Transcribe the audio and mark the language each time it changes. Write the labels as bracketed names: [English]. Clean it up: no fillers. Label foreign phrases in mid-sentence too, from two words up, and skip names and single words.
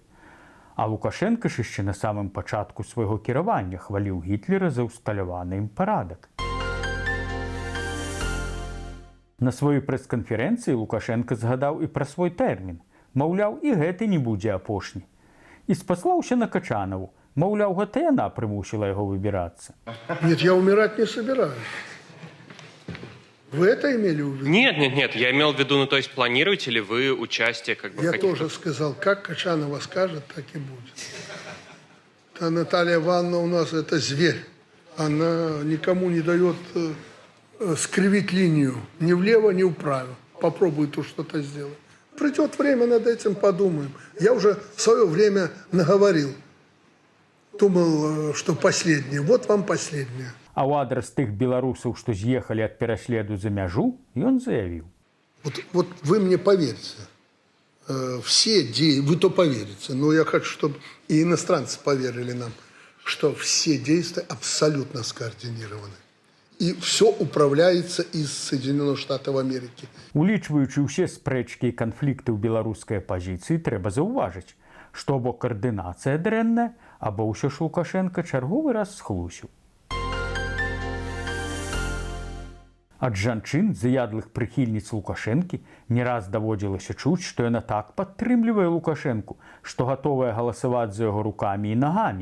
[Belarusian] А Лукашенко ж яшчэ на самым пачатку свайго кіравання хваліў Гітлера за ўсталяваны ім парадак. На сваёй прэс-канферэнцыі Лукашенко згадаў і пра свой тэрмін. Маўляў, і гэты не будзе апошні. І спаслаўся на Качанаву. Маўляў, гэта яна прымусіла яго выбірацца. [Russian] Нет, я умирать не собираюсь. Вы это имели в виду? Нет, я имел в виду, ну то есть планируете ли вы участие как бы в Я каких-то... тоже сказал, как Качанова скажет, так и будет. А Наталья Ивановна у нас это зверь. Она никому не дает скривить линию ни влево, ни вправо. Попробуй тут что-то сделать. Придет время, над этим подумаем. Я уже в свое время наговорил. Думал, что последнее. Вот вам последнее. [Belarusian] А ў адрас тых беларусаў, што з'ехалі ад пераследу за мяжу, ён заявіў. [Russian] Вот вы мне поверьте. Все действия, вы то поверите, но я хочу, чтобы и иностранцы поверили нам, что все действия абсолютно скоординированы. И все управляется из Соединенных Штатов Америки. [Belarusian] Улічваючы ўсе спрэчкі і канфлікты ў беларускай апазіцыі, трэба заўважыць, што або каардынацыя дрэнная, або ўсё ж Лукашенко чарговы раз схлусіў. Ад жанчын, заядлых прыхільніц Лукашэнкі, не раз даводзілася чуць, што яна так падтрымлівае Лукашэнку, што гатовая галасаваць за яго рукамі і нагамі.